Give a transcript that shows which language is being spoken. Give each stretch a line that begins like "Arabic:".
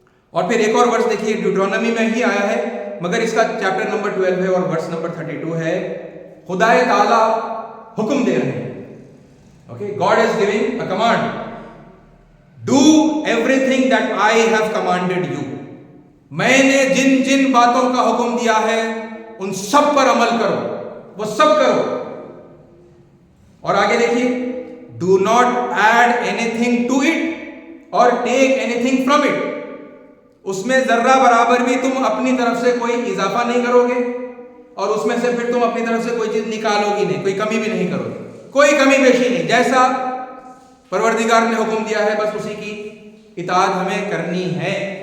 Urdu: اور پھر ایک اور ورس دیکھیے، ڈیوٹرونمی میں ہی آیا ہے، مگر اس کا چیپٹر نمبر 12 ہے اور ورس نمبر 32 ہے. خدا تعالی حکم دے رہے ہیں.
English: Okay, God is giving a command. Do everything that I have commanded you.
Urdu: میں نے جن جن باتوں کا حکم دیا ہے ان سب پر عمل کرو، وہ سب کرو. اور آگے دیکھیے،
English: do not add anything to it or take anything from it.
Urdu: اس میں ذرہ برابر بھی تم اپنی طرف سے کوئی اضافہ نہیں کرو گے، اور اس میں سے پھر تم اپنی طرف سے کوئی چیز نکالو گی نہیں، کوئی کمی بھی نہیں کرو گے، کوئی کمی بیشی نہیں. جیسا پروردگار نے حکم دیا ہے بس اسی کی اطاعت ہمیں کرنی ہے.